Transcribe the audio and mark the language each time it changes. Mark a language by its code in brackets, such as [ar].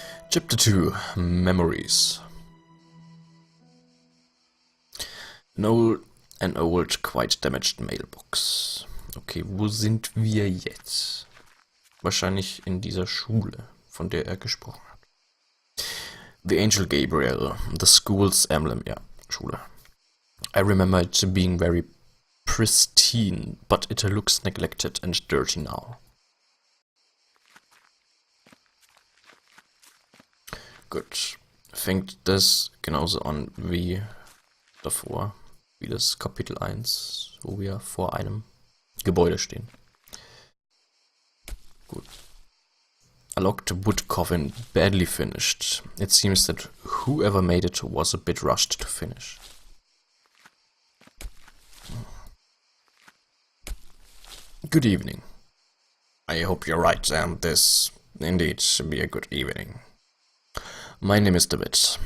[en] Chapter 2 Memories. An old, quite damaged mailbox. [de] Okay, wo sind wir jetzt? Wahrscheinlich in dieser Schule, von der er gesprochen hat. [en] The Angel Gabriel, the school's emblem, [de] ja, Schule. [en] I remember it being very pristine, but it looks neglected and dirty now. [de] Gut, fängt das genauso an wie davor, wie das Kapitel 1, wo wir vor einem Gebäude stehen. Gut. [en] A locked wood coffin, badly finished. It seems that whoever made it was a bit rushed to finish. Good evening. I hope you're right, and this indeed should be a good evening. My name is David.